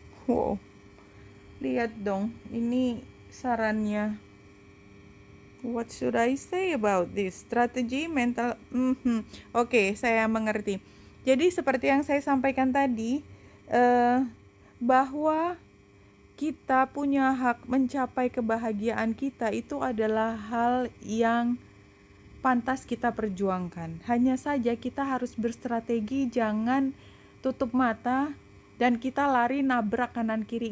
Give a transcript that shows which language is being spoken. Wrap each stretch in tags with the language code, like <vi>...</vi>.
<id>Wow, lihat dong, ini sarannya.</id> <en>What should I say about this?</en> <id>Strategi mental. Oke, saya mengerti. Jadi seperti yang saya sampaikan tadi, bahwa kita punya hak mencapai kebahagiaan kita, itu adalah hal yang pantas kita perjuangkan. Hanya saja kita harus berstrategi, jangan tutup mata dan kita lari nabrak kanan kiri.</id>